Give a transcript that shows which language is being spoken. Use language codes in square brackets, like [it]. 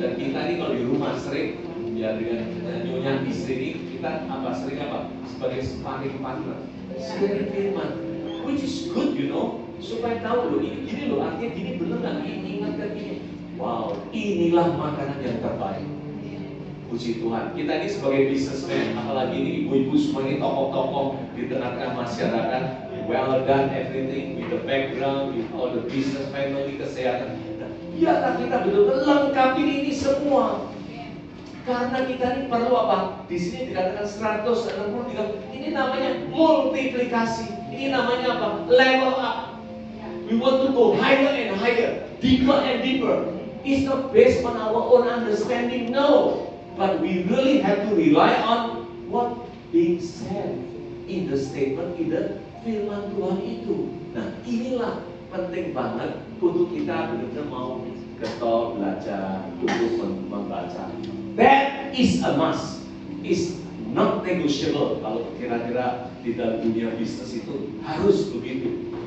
[id] Dan kita ini kalau di rumah sering ya dengan nyonya istri ini kita sering sebagai sparring partner, sharing firman, [en] which is good, [id] supaya tahu loh ini gini loh, artinya gini bener nggak, ini ingatkan ini. Wow, inilah makanan yang terbaik. Puji Tuhan. Kita ini sebagai businessman, apalagi ini ibu-ibu semua ini tokoh-tokoh di tengah-tengah masyarakat. [en] Well done everything with the background, with all the business, family, kesehatan. [id] Biarlah kita betul-betul lengkapi ini semua. Karena kita ini perlu apa? Di sini dikatakan 163. Ini namanya multiplikasi. Ini namanya apa? Level up. [en] We want to go higher and higher, deeper and deeper. It's not based on our own understanding, no. But we really have to rely on what being said in the statement, in the [id] firman Tuhan itu. Nah, inilah penting banget untuk kita benar-benar mau getol belajar, untuk membaca. [en] That is a must. Is not negotiable. [id] Kalau kira-kira di dalam dunia bisnis itu harus begitu.